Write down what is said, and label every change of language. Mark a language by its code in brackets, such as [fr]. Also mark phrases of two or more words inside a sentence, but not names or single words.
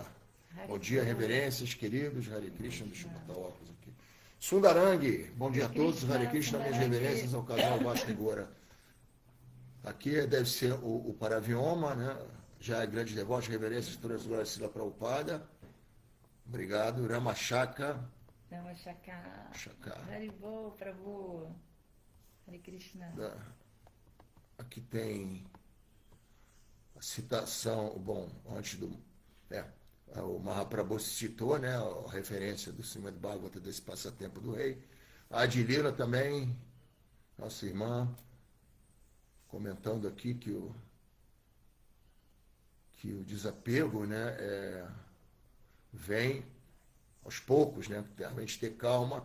[pt] Bom dia, reverências, queridos. Hare Krishna, deixa eu botar o óculos aqui. Sundarangi, bom dia a todos. Hare Krishna, minhas reverências ao casal Vaishnavi Gora. Aqui deve ser o Paravioma, né? Já é grande devoto, reverências, todas as glórias Srila Prabhupada. Obrigado. Ramachaka. Ramachaka. Chaka. Haribol, Prabhu. Hare Krishna. Aqui tem a citação, bom, antes do... o Mahaprabhu citou, né, a referência do Srimad Bhagavatam desse passatempo do rei. A Adilila também, nossa irmã, comentando aqui que o desapego, né, vem aos poucos, né, a gente ter calma.